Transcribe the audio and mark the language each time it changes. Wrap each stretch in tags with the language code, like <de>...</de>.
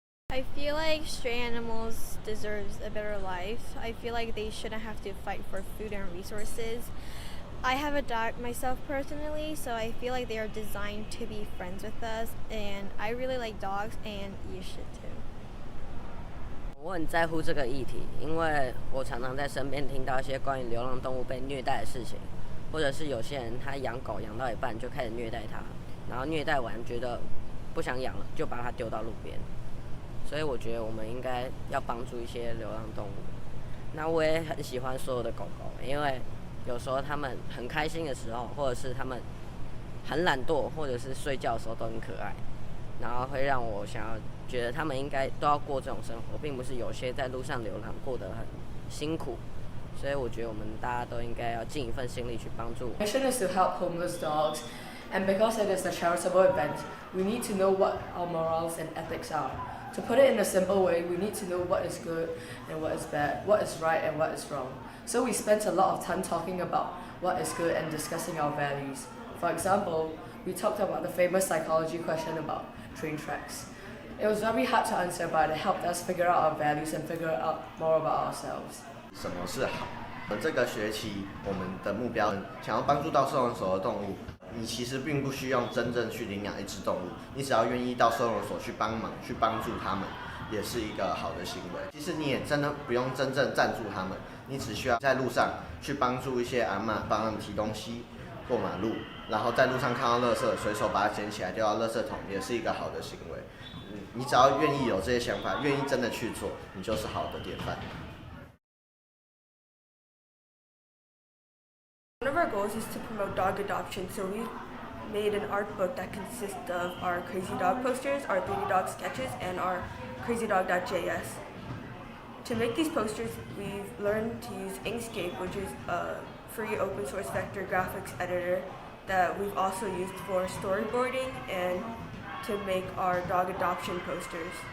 <en>I feel like stray animals deserves a better life. I feel like they shouldn't have to fight for food and resources. I have a dog myself personally, so I feel like they are designed to be friends with us, and I really like dogs, and you should too.</en> <zh>我很在乎这个议题，因为我常常在身边听到一些关于流浪动物被虐待的事情，或者是有些人他养狗养到一半就开始虐待它，然后虐待完觉得不想养了，就把它丢到路边。所以我觉得我们应该要帮助一些流浪动物。那我也很喜欢所有的狗狗，因为有时候他们很开心的时候，或者是他们很懒惰，或者是睡觉的时候都很可爱，然后会让我想要觉得他们应该都要过这种生活，并不是有些在路上流浪过得很辛苦。所以我觉得我们大家都应该要尽一份心力去帮助。</zh> <en>Our mission is to help homeless dogs, and because it is a charitable event, we need to know what our morals and ethics are. To put it in a simple way, we need to know what is good and what is bad, what is right and what is wrong. So we spent a lot of time talking about what is good and discussing our values. For example, we talked about the famous psychology question about train tracks. It was very hard to answer, but it helped us figure out our values and figure out more about ourselves.</en> <zh>什么是好？这个学期我们的目标想要帮助到收容所的动物。你其实并不需要真正去领养一只动物，你只要愿意到收容所去帮忙，去帮助他们，也是一个好的行为。其实你也真的不用真正赞助他们，你只需要在路上去帮助一些阿嬷，帮他们提东西、过马路，然后在路上看到垃圾，随手把它捡起来丢到垃圾桶，也是一个好的行为。你只要愿意有这些想法，愿意真的去做，你就是好的典范。</zh> <en>One of our goals is to promote dog adoption, so we made an art book that consists of our Crazy Dog posters, our 3D Dog sketches, and our CrazyDog.js. To make these posters, we've learned to use Inkscape, which is a free open source vector graphics editor that we've also used for storyboarding and to make our dog adoption posters.</en>